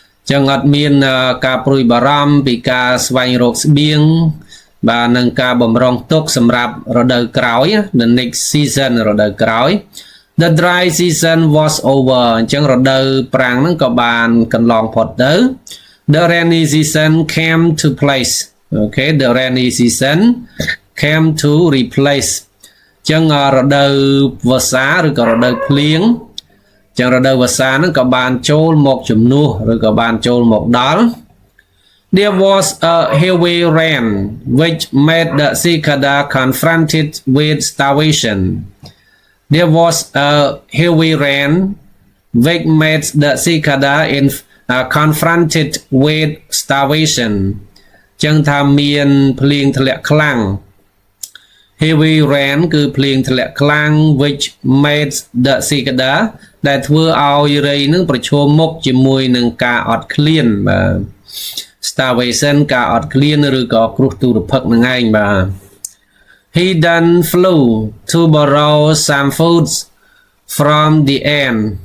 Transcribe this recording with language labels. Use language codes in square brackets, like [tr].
[km] ចឹងអត់មានការព្រួយបារម្ភពីការស្វែងរកស្បៀងបាទនឹងការបំរុងទុកសម្រាប់រដូវក្រោយ [en] the next season [km] រដូវក្រោយ [en] the dry season was over [km] អញ្ចឹងរដូវប្រាំងហ្នឹងក៏បានកន្លងផុតទៅ [en] the rainy season came to place okay the rainy season came to replace [km] អញ្ចឹងរដូវវស្សាឬក៏រដូវភ្លៀង ចឹងរដូវវស្សាហ្នឹងក៏បានចូលមកជំនួសឬក៏បានចូលមកដល់ [en] There was a heavy rain which made the cicada confronted with starvation. There was a heavy rain which made the cicada confronted with starvation. [km] ចឹងថាមានភ្លៀងធ្លាក់ខ្លាំង [en] Heavy rain [km] គឺភ្លៀងធ្លាក់ខ្លាំង [en] which made the cicada [km] ដែលធ្វើឲ្យរៃនឹងប្រឈមមុខជាមួយនឹងការអត់ឃ្លានបាទ starvation ការអត់ឃ្លានឬក៏គ្រោះទុរភិក្សនឹងឯងបាទ [en] He then flew to borrow some foods from the ant